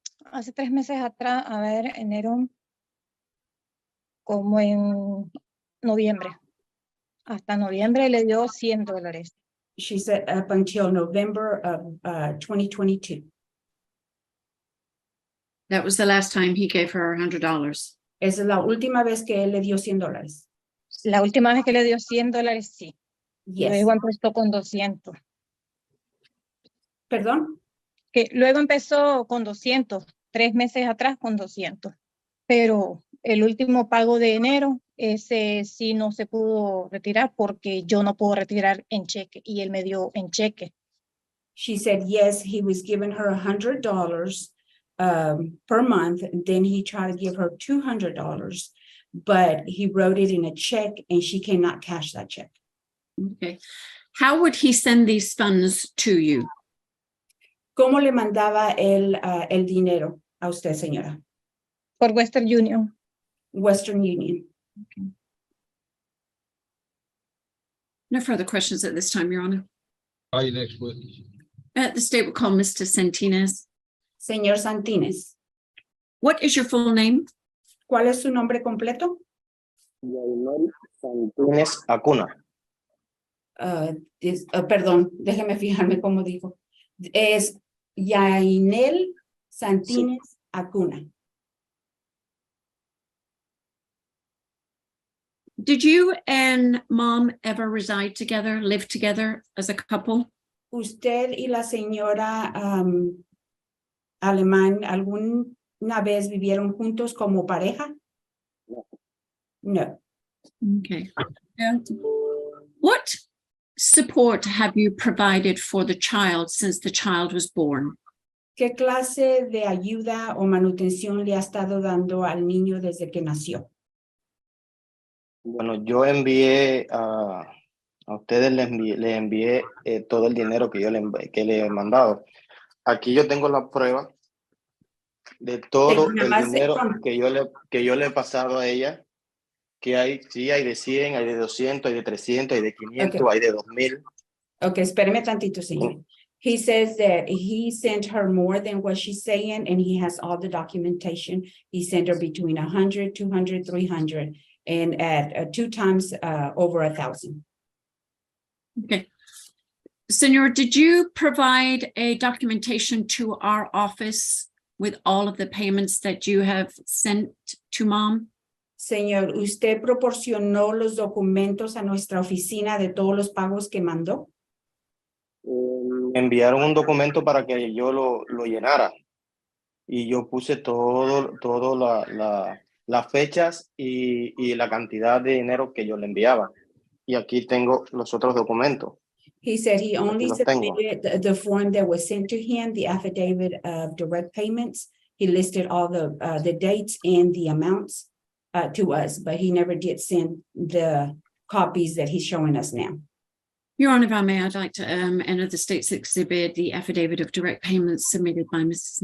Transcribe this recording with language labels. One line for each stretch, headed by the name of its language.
Spanish: Hace 3 meses atrás, a ver, enero, como en noviembre. Hasta noviembre le dio $100.
English: She said up until November of 2022. That was the last time he gave her $100.
Spanish: Esa es la última vez que él le dio $100. La última vez que le dio $100, sí.
English: Yes.
Spanish: Luego empezó con 200. ¿Perdón? Que luego empezó con 200, 3 meses atrás con 200. Pero el último pago de enero, ese sí no se pudo retirar porque yo no puedo retirar en cheque y él me dio en cheque.
English: She said, yes, he was giving her $100 per month. And then he tried to give her $200, but he wrote it in a check and she cannot cash that check. Okay. How would he send these funds to you?
Spanish: ¿Cómo le mandaba el dinero a usted, señora? Por Western Union. Western Union.
English: No further questions at this time, Your Honor. Are you next witness? The state will call Mr. Santines.
Spanish: Señor Santines,
English: What is your full name?
Spanish: ¿cuál es su nombre completo? Yainel Santines Acuna. Perdón, déjeme fijarme cómo dijo. Es Yainel Santines Acuna.
English: Did you and mom ever reside together, live together as a couple?
Spanish: ¿Usted y la señora Alemán alguna vez vivieron juntos como pareja? No.
English: Okay. What support have you provided for the child since the child was born?
Spanish: ¿Qué clase de ayuda o manutención le ha estado dando al niño desde que nació? Bueno, yo envié a ustedes, les envié todo el dinero que yo le he mandado. Aquí yo tengo la prueba de todo el dinero que yo le he pasado a ella, que hay de 100, hay de 200, hay de 300, hay de 500,
English: Okay.
Spanish: hay de 2000. Okay, espéreme tantito, señor.
English: He says that he sent her more than what she's saying, and he has all the documentation. He sent her between 100, 200, 300, and at 2 times over 1,000. Okay. Senor, did you provide a documentation to our office with all of the payments that you have sent to mom?
Spanish: Señor, ¿usted proporcionó los documentos a nuestra oficina de todos los pagos que mandó? Me enviaron un documento para que yo lo llenara y yo puse todo las fechas y la cantidad de dinero que yo le enviaba. Y aquí tengo los otros documentos.
English: He said he only
Spanish: los tengo.
English: submitted the form that was sent to him, the affidavit of direct payments. He listed all the dates and the amounts to us, but he never did send the copies that he's showing us now. Your Honor, if I may, I'd like to enter the state's exhibit, the affidavit of direct payments submitted by Mrs.